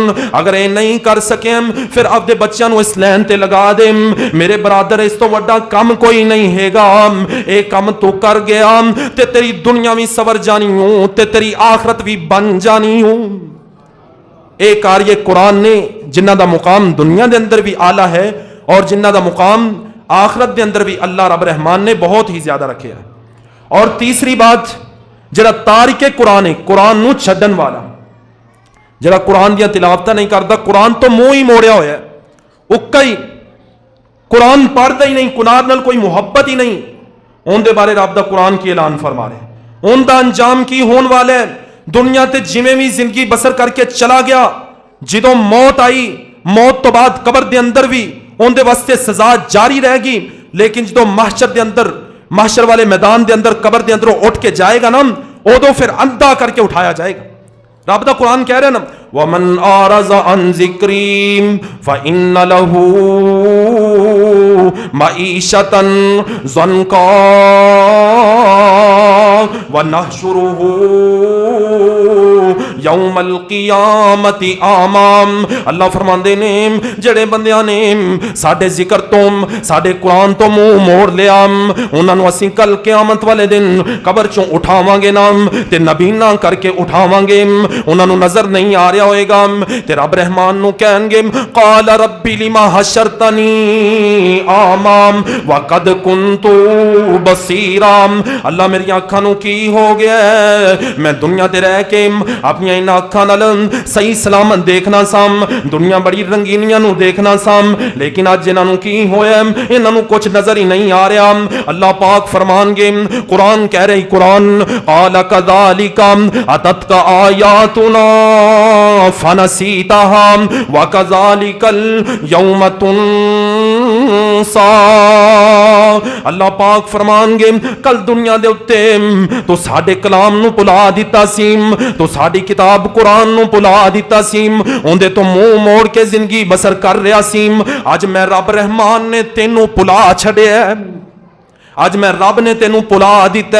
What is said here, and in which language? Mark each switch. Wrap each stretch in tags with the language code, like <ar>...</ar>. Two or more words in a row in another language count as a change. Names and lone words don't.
<pa>اگر اے نہیں کر سکے پھر اپنے بچیاں نو اس لین تے لگا دے، میرے برادر اس تو وڈا کم کوئی نہیں ہے گا، اے کم تو کر گیا تے تیری دنیا بھی سور جانی ہوں تے تیری آخرت بھی بن جانی ہوں۔ اے قاری قرآن نے جنہ دا مقام دنیا دے اندر بھی اعلیٰ ہے اور جنہ دا مقام آخرت دے اندر بھی اللہ رب رحمان نے بہت ہی زیادہ رکھے ہے۔ اور تیسری بات جڑا تارک قرآن ہے، قرآن نو چھڈن والا، جڑا قرآن دیا تلاوتاں نہیں کرتا، قرآن تو منہ ہی موڑیا ہوا ہے، اکا ہی قرآن پڑھتا ہی نہیں، قرآن نال کوئی محبت ہی نہیں، ان دے بارے رب دا قرآن کی اعلان فرما رہے، ان دا انجام کی ہون والا ہے، دنیا تے جویں بھی زندگی بسر کر کے چلا گیا، جدوں موت آئی، موت تو بعد قبر دے اندر بھی ان دے واسطے سزا جاری رہے گی، لیکن جدوں محشر دے اندر، محشر والے میدان دے اندر، قبر دے اندر اٹھ کے جائے گا نا، ادو پھر اندھا کر کے اٹھایا جائے گا۔ رب دا قرآن کہہ رہے نا</pa> <ar>وَمَنْ أَعْرَضَ عَنْ ذِكْرِي فَإِنَّ لَهُ مَعِيشَةً ضَنْكًا وَنَحْشُرُهُ یوم القیامت آمام۔</ar> <pa>اللہ فرماندے نے جڑے بندیاں نے ساڈے ذکر تو ساڈے قرآن تو منہ موڑ لیا، انہاں نو اسی کل قیامت والے دن قبر چوں اٹھاواں گے نا تے نبینا کر کے اٹھاواں گے، انہاں نو نظر نہیں آ رہا ہوئے گا تے رب رحمان نو کہن گے</pa> <ar>قال ربی لما حشرتنی آمام وقد کنت بصیرا۔</ar> <pa>اللہ میری آنکھاں نو کی ہو گیا ہے، میں دنیا تے رہ کے اپنی ان اکھاں نال صحیح سلامت دیکھنا سام، دنیا بڑی رنگینیاں نو دیکھنا سام، لیکن اج انہاں نو کی ہویا، انہاں نو کجھ نظر ہی نہیں آ رہا. اللہ پاک فرمانگے، قرآن کہہ رہی، قرآن</pa> <ar>قال كذلك أتتك آياتنا فنسيتها و كذلك اليوم تنسى.</ar> <pa>اللہ پاک فرمانگے، کل دنیا دے اتے تو ساڈے کلام نو بھلا دتا سی، تو ساڈی کتاب قرآن نو بھلا دتا سی، اوہدے تو منہ موڑ کے زندگی بسر کر رہا سی. اج میں رب رحمان نے تینو بھلا چھڈیا، اج میں رب نے تینو بھلا دتا.</pa>